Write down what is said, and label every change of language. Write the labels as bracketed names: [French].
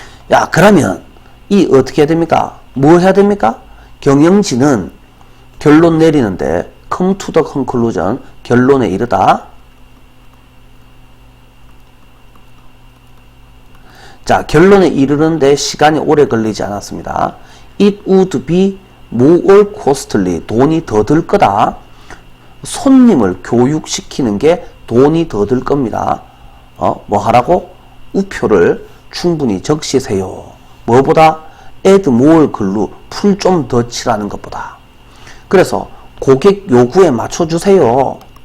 [Korean] 야, 그러면 이 어떻게 해야 됩니까? 뭐 해야 됩니까? 경영진은 결론 내리는데 [English] come to the conclusion, [Korean] 결론에 이르다. 자, 결론에 이르는데 시간이 오래 걸리지 않았습니다. [English] It would be more costly, 돈이 더 들 거다. [Korean] 손님을 교육시키는 게 돈이 더 들 겁니다. 뭐 하라고? 우표를 충분히 적시세요. 뭐보다? [English] add more glue, [Korean] 풀 좀 더 칠하는 것보다. 그래서 고객 요구에 맞춰주세요.